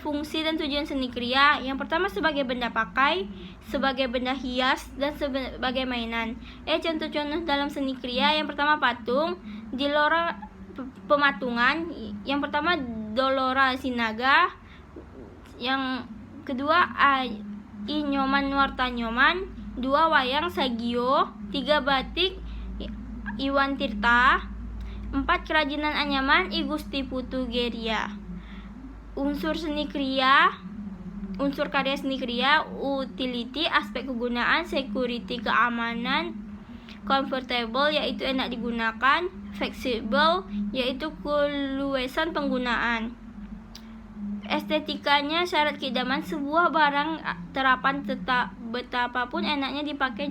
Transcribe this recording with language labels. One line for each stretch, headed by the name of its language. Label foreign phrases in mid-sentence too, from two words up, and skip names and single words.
Indonesian: Fungsi dan tujuan seni kriya. Yang pertama, sebagai benda pakai, sebagai benda hias, dan sebagai mainan. Contoh-contoh dalam seni kriya. Yang pertama, patung, Dilora pematungan. Yang pertama, Dolora Sinaga. Yang kedua, Inyoman Wartanyoman. 2. Wayang Sagio. 3. Batik Iwan Tirta. 4. Kerajinan anyaman I Gusti Putu Geria. Unsur karya seni kriya. Utility, aspek kegunaan. Security, keamanan. Comfortable, yaitu enak digunakan. Flexible, yaitu keluasan penggunaan. Estetikanya, syarat keidaman sebuah barang terapan betapapun enaknya dipakai.